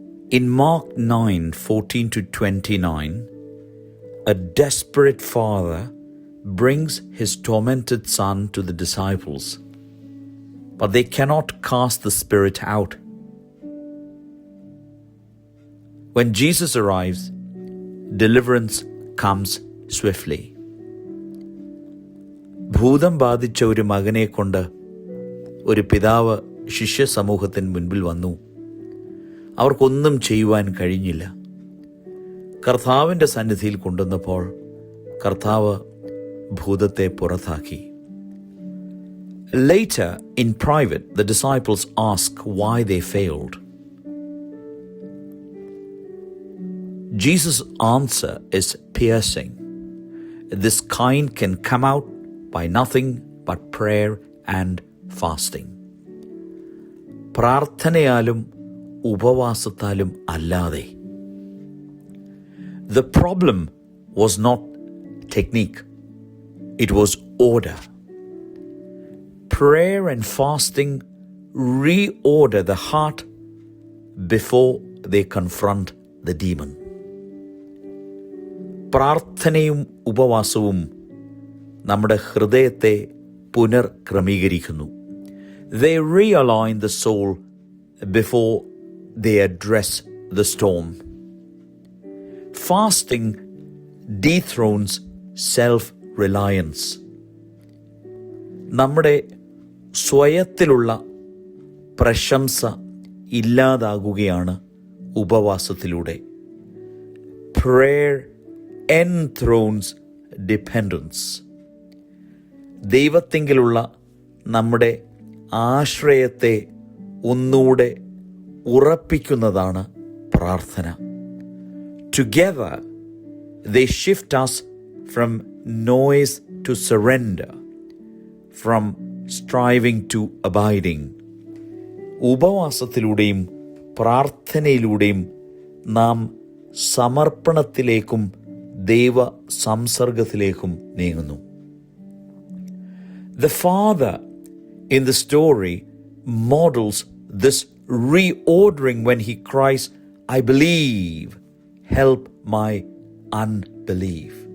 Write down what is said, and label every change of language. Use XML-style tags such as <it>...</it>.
<en>In Mark 9:14-29, a desperate father brings his tormented son to the disciples, but they cannot cast the spirit out. When Jesus arrives, deliverance comes swiftly.</en> <ml>ഭൂതം ബാധിച്ച ഒരു മകനെ കൊണ്ട് ഒരു പിതാവ് ശിഷ്യ സമൂഹത്തിന് മുൻപിൽ വന്നു. അവർക്കൊന്നും ചെയ്യുവാൻ കഴിഞ്ഞില്ല. കർത്താവിൻ്റെ സന്നിധിയിൽ കൊണ്ടുവന്നപ്പോൾ കർത്താവ് ഭൂതത്തെ പുറത്താക്കി.</ml> <en>Later, in private, the disciples ask why they failed. Jesus' answer is piercing. This kind can come out by nothing but prayer and fasting.</en> <ml>പ്രാർത്ഥനയാലും ഉപവാസത്താലും അല്ലാതെ.</ml> <en>The problem was not technique, it was order. Prayer and fasting reorder the heart before they confront the demon.</en> <ml>പ്രാർത്ഥനയും ഉപവാസവും നമ്മുടെ ഹൃദയത്തെ പുനർക്രമീകരിക്കുന്നു.</ml> <en>They realign the soul before they address the storm. Fasting dethrones self-reliance.</en> <ml>നമ്മുടെ സ്വയത്തിലുള്ള പ്രശംസ ഇല്ലാതാകുകയാണ് ഉപവാസത്തിലൂടെ.</ml> <en>Prayer enthrones dependence.</en> <ml>ദൈവത്തിങ്കിലുള്ള നമ്മുടെ ആശ്രയത്തെ ഒന്നുകൂടെ ഉറപ്പിക്കുന്നതാണ് പ്രാർത്ഥന.</ml> <en>Together they shift us from noise to surrender, from striving to abiding.</en> <ml>ഉപവാസത്തിലൂടെയും പ്രാർത്ഥനയിലൂടെയും നാം സമർപ്പണത്തിലേക്കും ദൈവ സംസർഗത്തിലേക്കും നീങ്ങുന്നു.</ml> <en>The father in the story models this reordering when he cries, "I believe, help my unbelief."</en>